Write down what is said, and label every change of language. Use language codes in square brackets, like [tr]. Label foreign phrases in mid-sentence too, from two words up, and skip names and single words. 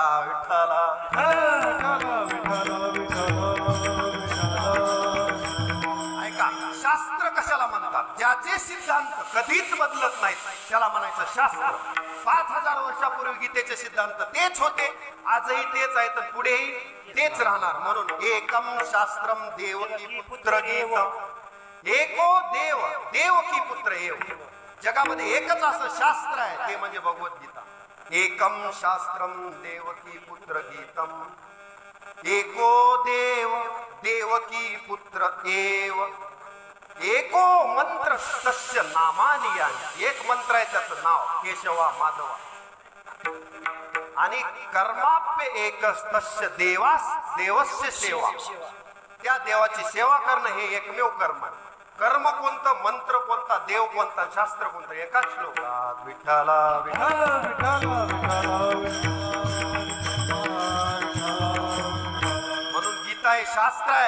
[mr] विठ्ठला ऐका, शास्त्र कशाला म्हणतात, ज्याचे सिद्धांत कधीच बदलत नाहीत त्याला म्हणायचं शास्त्र. 5000 वर्षापूर्वी गीतेचे सिद्धांत तेच होते, आजही तेच आहेत, पुढेही तेच राहणार. [sa] म्हणून एकम शास्त्रम देवकी पुत्र गीत, एको देव देवकी पुत्र एव. [mr] जगामध्ये एकच असं शास्त्र आहे ते म्हणजे भगवद्गीता. [sa] एकम शास्त्रम देवकी पुत्र गीतम, एको देव देवकी पुत्र एव, एको मंत्र तस्य नामानि यानि. [mr] एक मंत्र आहे त्याचं नाव केशवा माधवा. [sa] आणि कर्माप्य एकच तस्य देवास देवस्य सेवा. [mr] त्या देवाची सेवा करणं हे एकमेव कर्म आहे. कर्म कोणतं, मंत्र कोणता, देव कोणता, शास्त्र कोणतं, एकाच श्लोकात विठ्ठला म्हणून गीता हे शास्त्र आहे.